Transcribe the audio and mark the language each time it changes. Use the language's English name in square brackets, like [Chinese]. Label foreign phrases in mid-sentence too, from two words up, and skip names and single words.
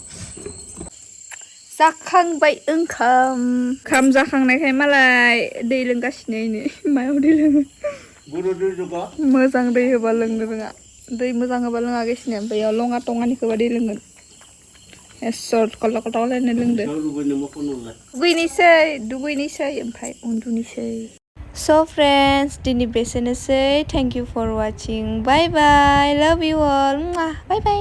[Bodo] जाखांबाय ओंखाम जाखांनायखाय मालाय दै लोंगासिनो इनो मायाव दै लोङो मोजां दै होबा लोंनो रोङा दै मोजां होबा लोङागासिनो ओमफ्राय इयाव लङा टङानिखौबा दै लोंगोन एसर कल लायनो लोंदो दुगैनोसै ओमफ्राय उन्दुनोसै [English] So friends, [Bodo] दिनै बेसेनोसै. [English] Thank you for watching. Bye bye. Love you all. Bye bye.